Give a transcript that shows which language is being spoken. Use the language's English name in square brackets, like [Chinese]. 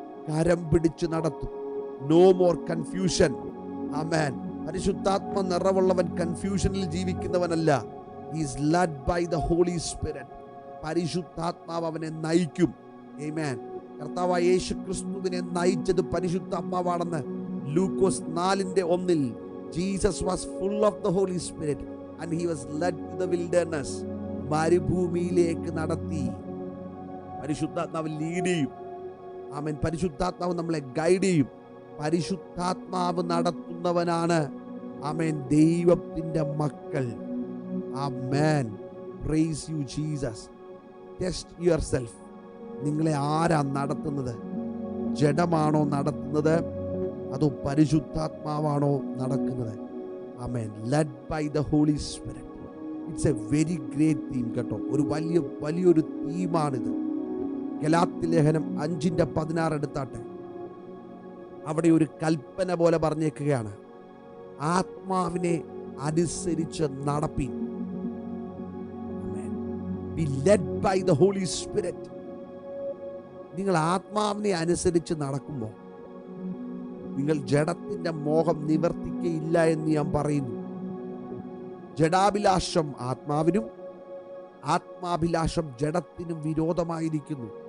[Malayalam] കരം പിടിച്ചു നടത്തും. [English] No more confusion. [Malayalam] ആമേൻ. പരിശുദ്ധാത്മ നിറവുള്ളവൻ കൺഫ്യൂഷനിൽ ജീവിക്കുന്നവനല്ല. [English] He is led by the holy spirit. [Malayalam] പരിശുദ്ധാത്മാവ് അവനെ നയിക്കും. [English] ആമേൻ. [Malayalam] കർത്താവായ യേശു ക്രിസ്തുവിനെ നയിച്ചത് പരിശുദ്ധാത്മാവാണെന്ന് ലൂക്കോസ് 4:1. [English] Jesus was full of the Holy Spirit and he was led to the wilderness. [Malayalam] മരുഭൂമിയിലേക്ക് നടത്തി. പരിശുദ്ധാത്മാവ് ലീഡ് ചെയ്യും. ആമേൻ. പരിശുദ്ധാത്മാവ് നമ്മളെ ഗൈഡ് ചെയ്യും. പരിശുദ്ധാത്മാവ് നടത്തുന്നവനാണ്, ആമേൻ, ദൈവത്തിന്റെ മക്കൾ. [English] ആമേൻ. Praise you Jesus. Test yourself. [Malayalam] നിങ്ങളെ ആരാ നടത്തുന്നത്? ജഡമാണോ നടത്തുന്നത്, അതോ പരിശുദ്ധാത്മാവാണോ നടക്കുന്നത്? ആമേൻ. [English] Led by the holy spirit. It's a very great theme [Malayalam] കേട്ടോ. ഒരു വലിയൊരു തീമാണിത്. ഗലാത്യ ലേഖനം 5:16 എടുത്താട്ടെ. അവിടെ ഒരു കൽപ്പന പോലെ പറഞ്ഞേക്കുകയാണ്, ആത്മാവിനെ അനുസരിച്ച് നടപ്പിൻ. [English] Be led by the Holy Spirit. [Malayalam] നിങ്ങൾ ആത്മാവിനെ അനുസരിച്ച് നടക്കുമ്പോൾ നിങ്ങൾ ജഡത്തിന്റെ മോഹം നിവർത്തിക്കയില്ല എന്ന് ഞാൻ പറയുന്നു. ജഡാഭിലാഷം ആത്മാവിനും ആത്മാഭിലാഷം ജഡത്തിനും വിരോധമായിരിക്കുന്നു.